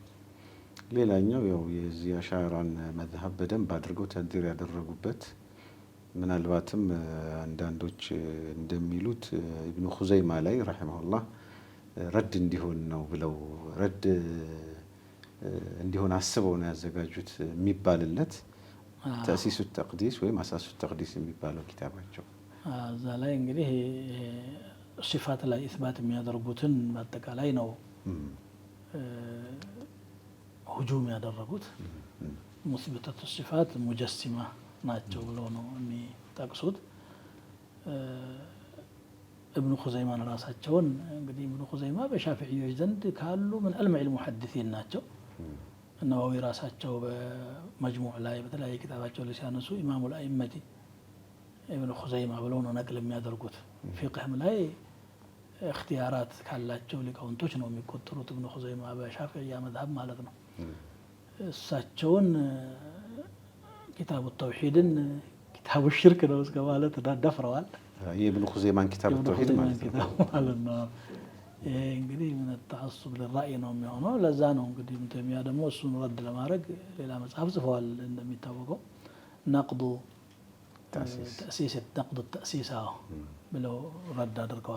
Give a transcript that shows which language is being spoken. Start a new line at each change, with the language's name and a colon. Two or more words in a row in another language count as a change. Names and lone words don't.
Amharic: ሌላኛው ያው የዚህ አሻዕራን መዝሃብ በደንብ አድርገው ተንዲር ያደረጉበት ምናልባትም አንዳንዶች እንደሚሉት ኢብኑ ኹዘይማ ላይ ረሂመሁላህ ረድ እንዲሆን ነው ብለው ረድ እንዲሆን አስበው ነው ያዘጋጁት የሚባልለት
Arabic: تأسيس التقديس
Amharic: ወይም
Arabic: أساس التقديس
Amharic: የሚባለው ኪታባቸው እዛ ላይ እንግዲህ ሲፋት ላይ ኢስባት የሚያደርጉትን በአጠቃላይ ነው ሁጁም ያደረጉት
Arabic: مثبتة الصفات
Amharic: ሙጀሲማ ናቸው ብለው ነው የሚጠቅሱት ابن خزيمة ራሳቸውን እንግዲህ ابن خزيمة በሻፊዒዎች ዘንድ ካሉ ምን አልመዕ المحدثين ናቸው ነዋዊ ራሳቸው በመጅሙዕ ላይ በተለያየ ኪታባቸው ላይ ሲያነሱ ኢማሙ الائمة ابن خزيمة ብለው ነው ነቅል የሚያደርጉት ፊቅህም ላይ اختيارات ካላቸው ሊቃውንቶች ነው የሚቆጠሩት ابن خزيمة በሻፊዒያ መዝሀብ ማለት ነው እሳቸውን
Arabic: كتاب التوحيد كتاب الشرك
Amharic: ነው እስከ ማለት ደፍረዋል የኢብኑ ኹዘይማን
Arabic: كتاب التوحيد
Amharic: ማለት ነው እንግዲህ ምን
Arabic: تعصب للرأي
Amharic: ነው የሚሆነው ለዛ ነው እንግዲህ ተሚያ ደግሞ እሱን ረድ ለማድረግ ሌላ መጽሐፍ ጽፈዋል እንደሚታወቀው
Arabic: نقض التأسيس نقض التأسيس
Amharic: ብለው ረድ አድርገዋል